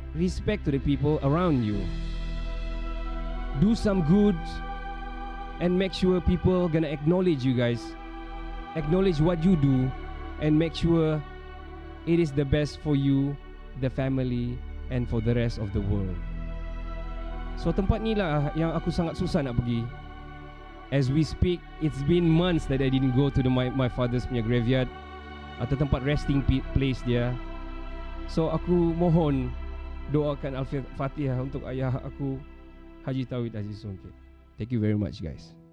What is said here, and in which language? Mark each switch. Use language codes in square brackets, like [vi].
[en] Respect to the people around you. Do some good and make sure people gonna acknowledge you guys. Acknowledge what you do and make sure it is the best for you, the family, and for the rest of the world. [ms] So tempat ni lah yang aku sangat susah nak pergi. [en] As we speak, it's been months that I didn't go to my father's punya graveyard [ms] atau tempat [en] resting place dia. [ms] So aku mohon doakan Al-Fatihah untuk ayah aku, Haji Tauhid Aziz Songket. [en] Thank you very much guys.